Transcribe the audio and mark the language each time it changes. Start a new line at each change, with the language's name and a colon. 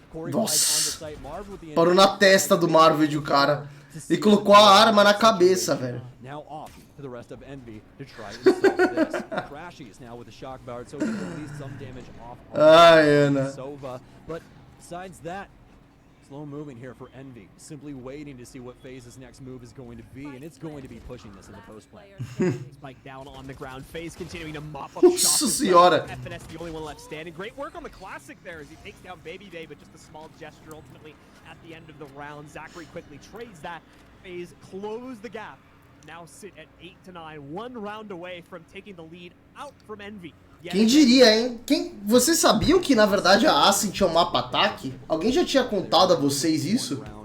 Portuguese: Nossa, parou na testa do Marvel de o cara. E colocou a arma na cabeça, velho.
English: The rest of Envy to try and solve this. Crashies now with the shock guard, so he can at least some damage off Sova. But besides that, slow moving here for Envy. Simply waiting to see what FaZe's next move is going to be, and it's going to be pushing this in the post play. Spike down on the ground. FaZe continuing to mop up shots. FNS the only one left standing. Great work on the classic there as he takes down Baby Day, but just a small gesture ultimately at the end of the round. Zachary quickly trades that. FaZe close the gap. Now sit at 8 to 9, one round away from taking the lead out from Envy.
Portuguese: Quem diria, hein? Vocês sabiam que na verdade a Ascent tinha um mapa ataque? Alguém já tinha contado a vocês isso?